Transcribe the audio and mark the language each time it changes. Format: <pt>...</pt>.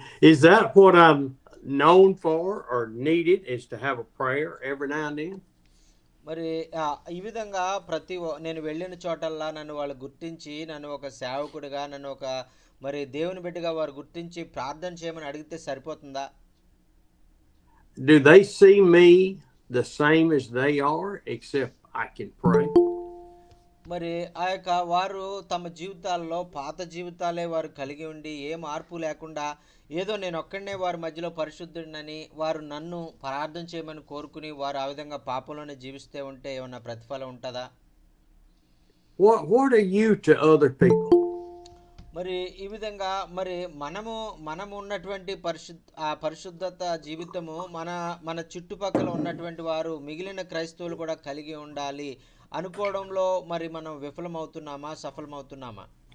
<en>Is that what I'm known for or needed, is to have a prayer every now and then?</en> <te>మరి ఈ విధంగా నేను వెళ్ళిన చోటల్లా నన్ను వాళ్ళు గుర్తించి నన్ను ఒక సేవకుడిగా, నన్ను ఒక మరి దేవుని బిడ్డగా వారు గుర్తించి ప్రార్థన చేయమని అడిగితే సరిపోతుందా?</te> <en>Do they see me the same as they are, except I can pray?</en> <te>మరి ఆ యొక్క వారు తమ జీవితాల్లో పాత జీవితాలే వారు కలిగి ఉండి ఏ మార్పు లేకుండా ఏదో నేను ఒక్కడనే వారి మధ్యలో పరిశుద్ధుడినని వారు నన్ను ప్రార్థన చేయమని కోరుకుని వారు ఆ విధంగా పాపంలోనే జీవిస్తే ఉంటే ఏమన్నా ప్రతిఫలం ఉంటుందా?</te> <en>What are you to other people?</en> <te>మరి ఈ విధంగా మరి మనము ఉన్నటువంటి పరిశుద్ధత జీవితము మన చుట్టుపక్కల ఉన్నటువంటి వారు మిగిలిన క్రైస్తవులు కూడా కలిగి ఉండాలి అనుకోవడంలో మరి మనం విఫలమవుతున్నామా, సఫలమవుతున్నామా?</te>